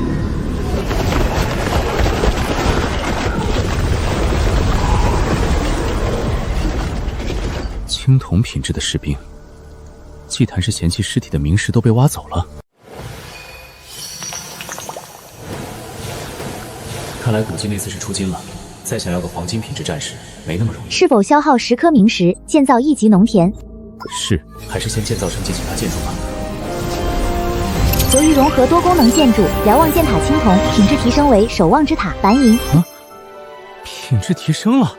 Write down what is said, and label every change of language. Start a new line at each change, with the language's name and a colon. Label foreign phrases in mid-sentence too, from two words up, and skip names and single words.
Chinese: 青铜品质的士兵，祭坛是嫌棄屍體的明石都被挖走了。看来古蹟那次是出金了，再想要個黃金品質戰士沒那麼容易。是否消耗10顆明石建造1級農田？是，還是先建造升級其他建築吧。由於融合多功能建築，瞭望箭塔青銅品質提升為守望之塔白銀。品質提升了。